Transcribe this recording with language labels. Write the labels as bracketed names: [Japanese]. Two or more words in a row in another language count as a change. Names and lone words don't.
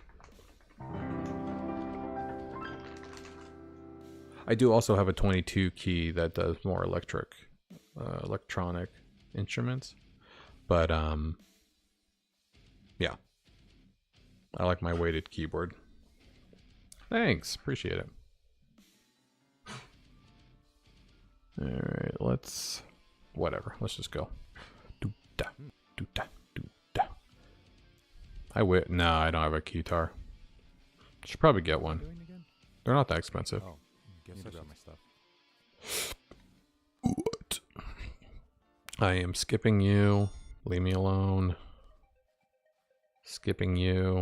[English] I do also have a 22 key that does more electronic instruments. But, yeah. I like my weighted keyboard. Thanks, appreciate it. Alright, let's... Whatever, let's just go. Do-da, do-da, do-da. No, I don't have a guitar. Should probably get one. They're not that expensive. Oh, guess I got my stuff. What? I am skipping you. Leave me alone. Skipping you.